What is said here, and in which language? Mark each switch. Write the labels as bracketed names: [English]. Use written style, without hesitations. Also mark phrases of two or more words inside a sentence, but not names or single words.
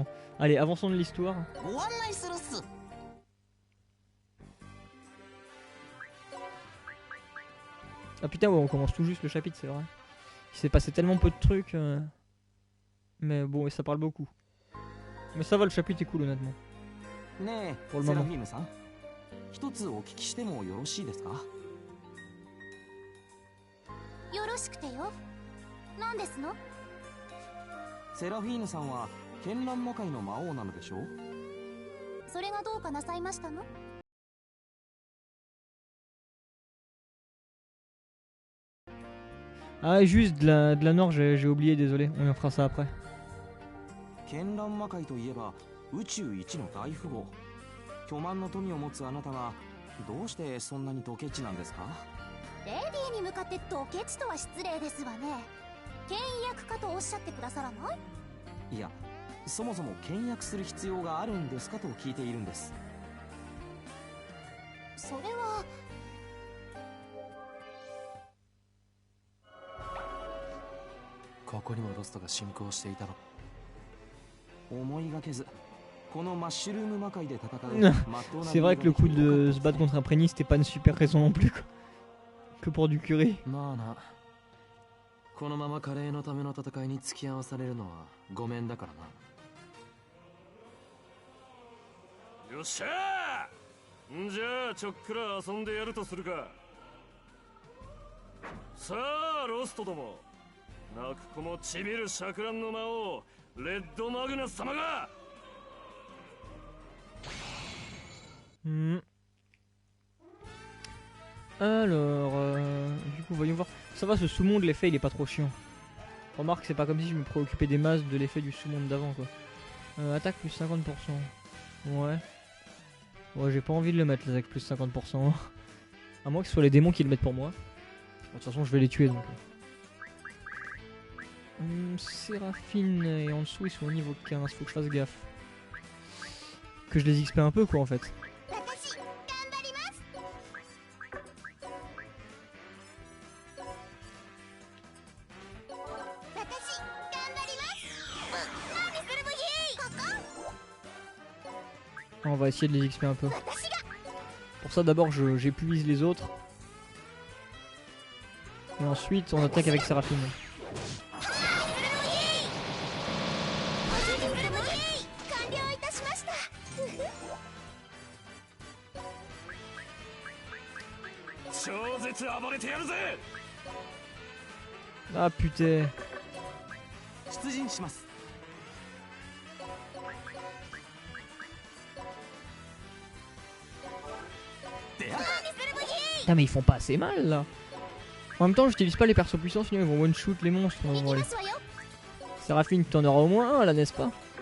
[French] Allez, avançons de l'histoire. Ah putain ouais, on commence tout juste le chapitre, c'est vrai. Il s'est passé tellement peu de trucs. Mais bon, et ça parle beaucoup. Mais ça va, le chapitre est cool honnêtement. [Japanese] ね [French] Pour [Japanese] え [French] le [Japanese] セラ [French] moment. [Japanese] フィーヌさん、一つお聞きしてもよろしいですか？よろしくてよ。何ですの？セラフィーヌさんは絢爛魔界の魔王なのでしょう？それがどうかなさいましたの？ [French] Ah, juste de la Nord, j'ai oublié, désolé. On en fera ça après. [Japanese] 絢爛魔界といえば宇宙一の大富豪、巨万の富を持つあなたがどうしてそんなにドケチなんですか？レディーに向かってドケチとは失礼ですわね。倹約家とおっしゃってくださらない？いや、そもそも倹約する必要があるんですかと聞いているんです。それは。ここにもロストが進行していたの。思いがけずこのマッシュルーム魔界で戦う [French] C'est vrai que le coup de se battre contre un Prénis, c'était pas une super raison non plus, quoi. Que pour du curé. [Japanese] まあな、このままカレーのための戦いに付き合わされるのはごめんだからな。よっしゃー。んじゃあちょっくら遊んでやるとするか。さあロストども、泣く子もちびる錯乱の魔王レッドマグナス様が。 [French] Alors, du coup, voyons voir. Ça va, ce sous-monde, l'effet, il est pas trop chiant. Remarque, c'est pas comme si je me préoccupais des masses de l'effet du sous-monde d'avant, quoi. Attaque plus 50%. Ouais. Ouais, j'ai pas envie de le mettre, l'attaque plus 50%. À moins que ce soit les démons qui le mettent pour moi. De toute façon, je vais les tuer, donc. Séraphine et en dessous, ils sont au niveau 15. Faut que je fasse gaffe. Que je les XP un peu, quoi, en fait. [Japanese] 私頑張ります。私頑張ります。何するブヒー。ここ。 [French] On va essayer de les XP un peu. [Japanese] 私が。 [French] Pour ça, d'abord, j'épuise les autres. Et ensuite, on attaque avec Séraphine. Ah putain. [Japanese] 出陣します。 [French] Putain, mais ils font pas assez mal là. En même temps, j'utilise pas les persos puissants, sinon ils vont one-shoot les monstres. Bon, allez. Séraphine, tu en auras au moins un là, n'est-ce pas?